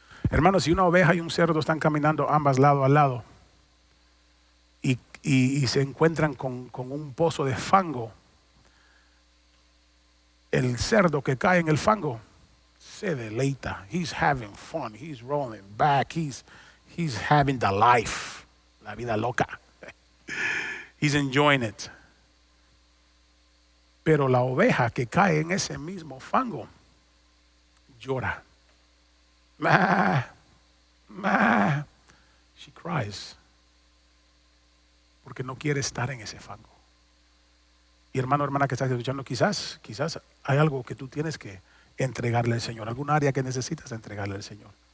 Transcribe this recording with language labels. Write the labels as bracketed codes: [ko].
[es] Hermano, si una oveja y un cerdo están caminando ambas lado a lado y se encuentran con un pozo de fango, el cerdo que cae en el fango se deleita. [en] He's having fun. He's rolling back. He's having the life, [es] la vida loca. [en] He's enjoying it. [es] Pero la oveja que cae en ese mismo fango llora. Ma, ma. [en] She cries. [es] Porque no quiere estar en ese fango. Y hermano, hermana que estás escuchando, quizás hay algo que tú tienes que entregarle al Señor, alguna área que necesitas entregarle al Señor.